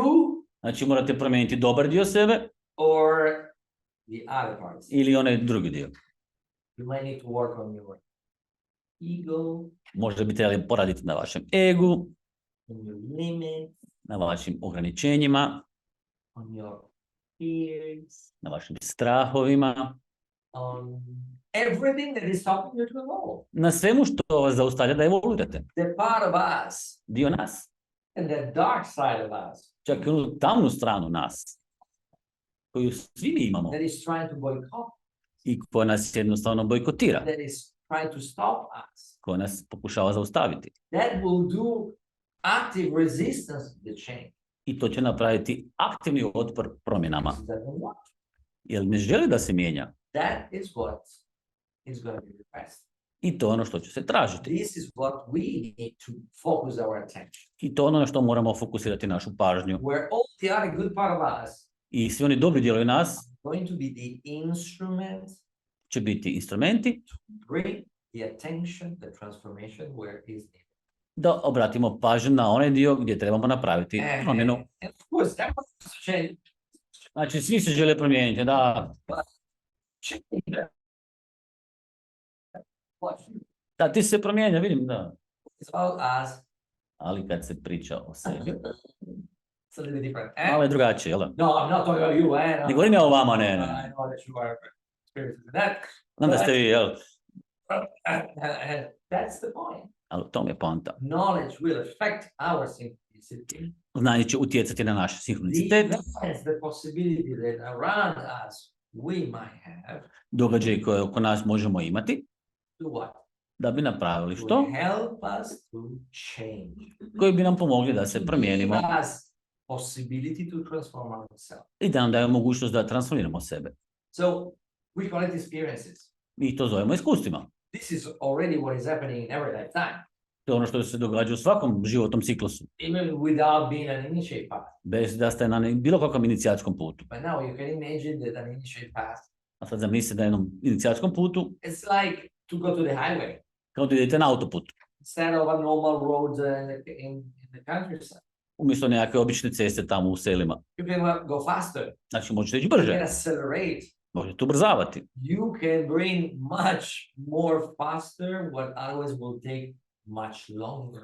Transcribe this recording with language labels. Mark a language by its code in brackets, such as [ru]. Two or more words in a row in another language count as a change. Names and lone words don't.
[hr] Znači, morate promijeniti dobar dio sebe [en] or the other parts. [hr] ili onaj drugi dio. [en] You might need to work on your ego, [hr] Možda bi trebali poraditi na vašem egu, [en] on your limits, [hr] na vašim ograničenjima, [en] on your fears, [hr] na vašim strahovima, [en] on everything that is stopping you to evolve. [hr] na svemu što vas zaustavlja da evoluirate. [en] The part of us [hr] Dio nas, [en] and the dark side of us [hr] čak i onu tamnu stranu nas, koju svi mi imamo [en] that is trying to boycott, [hr] i koja nas jednostavno bojkotira, [en] that is trying to stop us, [hr] koja nas pokušava zaustaviti. [en] that will do active resistance to the change. [hr] I to će napraviti aktivni otpor promjenama, [en] It doesn't want. [hr] jer ne želi da se mijenja. [en] That is what is going to be requested. [hr] I to je ono što će se tražiti. [en] This is what we need to focus our attention. [hr] I to je ono na što moramo fokusirati našu pažnju. [en] Where all the other good part of us [hr] I svi oni dobri dijelovi nas [en] going to be the instrument [hr] će biti instrumenti [en] bring the attention, the transformation where is needed. [hr] da obratimo pažnju na onaj dio gdje trebamo napraviti promjenu. [en] And of course, that was change. [hr] Znači, svi se žele promijeniti, da. Da, ti se promijenja, vidim, da. [en] It's about us. [hr] Ali kad se priča o sebi, [en] It's a little bit different. [hr] malo je drugačije, jel da? [en] No, I'm not talking about you. [hr] Ne govorim ja o vama, ne. [en] I know that you are experienced in that. [hr] Znam da ste vi, jel? [en] And that's the point. [hr] Ali to mi je poanta. [en] Knowledge will affect our synchronicity. [hr] Znanje će utjecati na naš sinhronicitet. [en] That's the possibility that around us we might have. [hr] Događaj koje oko nas možemo imati. [en] To what? [hr] Da bi napravili [en] To [hr] što? [en] help us to change. [hr] Koji bi nam pomogli da se promijenimo. [en] Give us possibility to transform ourselves. [hr] I da nam daju mogućnost da transformiramo sebe. [en] So we call it experiences. [hr] Mi to zovemo iskustvima. [en] This is already what is happening in every lifetime. [hr] To je ono što se događa u svakom životnom ciklusu. [en] Even without being an initiate path. [hr] Bez da ste na bilo kakvom inicijatskom putu. [en] But now you can imagine that an initiate path. [hr] A sad zamislite da je na jednom inicijatskom putu, [en] It's like to go to the highway. [hr] kao da idete na autoputu. [en] Instead of a normal road in the countryside. [hr] Umjesto nekakve obične ceste tamo u selima. [en] You can go faster. [hr] Znači možete ići [en] You [hr] brže, [en] can accelerate. [hr] možete ubrzavati. [en] You can bring much more faster what otherwise will take much longer.